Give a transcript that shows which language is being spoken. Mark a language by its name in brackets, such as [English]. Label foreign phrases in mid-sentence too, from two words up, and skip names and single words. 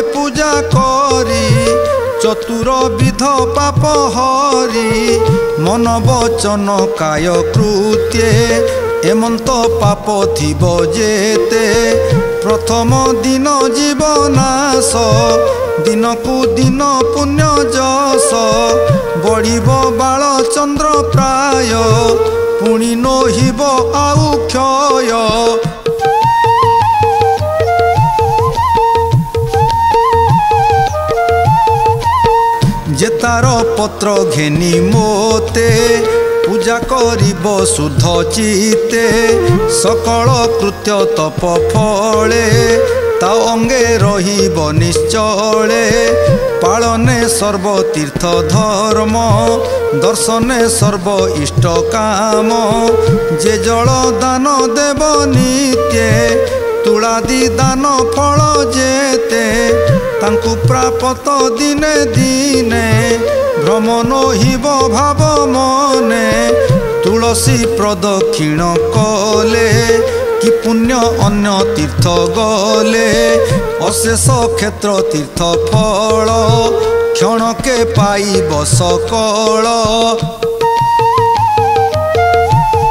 [Odia] ପୂଜା କରି ଚତୁର୍ବିଧ ପାପ ହରି ମନ ବଚନ କାୟ କୃତ୍ୟେ ଏମନ୍ତ ପାପ ଥିବ ଯେତେ ପ୍ରଥମ ଦିନ ଜୀବନାଶ ଦିନ କୋ ଦିନ ପୁଣ୍ୟ ଯଶ ବଢ଼ିବ ବାଳ ଚନ୍ଦ୍ର ପ୍ରାୟ ପୁଣି ନହିବ ଆଉ କ୍ଷୟ ଯେତାର ପତ୍ର ଘେନି ମୋତେ ପୂଜା କରିବ ଶୁଦ୍ଧ ଚିତ୍ତେ ସକଳ କୃତ୍ୟ ତପ ଫଳେ ତା ଅଙ୍ଗେ ରହିବ ନିଶ୍ଚଳେ ପାଳନେ ସର୍ବତୀର୍ଥ ଧର୍ମ ଦର୍ଶନେ ସର୍ବ ଇଷ୍ଟ କାମ ଯେ ଜଳ ଦାନ ଦେବ ନିତ୍ୟେ ତୁଳାଦି ଦାନ ଫଳ ଯେତେ ତାଙ୍କୁ ପ୍ରାପ୍ତ ଦିନେ ଦିନେ ଭ୍ରମ ନହିବ ଭାବ ମନେ ତୁଳସୀ ପ୍ରଦକ୍ଷିଣ କଲେ କି ପୁଣ୍ୟ ଅନ୍ୟ ତୀର୍ଥ ଗଲେ ଅଶେଷ କ୍ଷେତ୍ର ତୀର୍ଥ ଫଳ କ୍ଷଣକେ ପାଇବ ସକଳ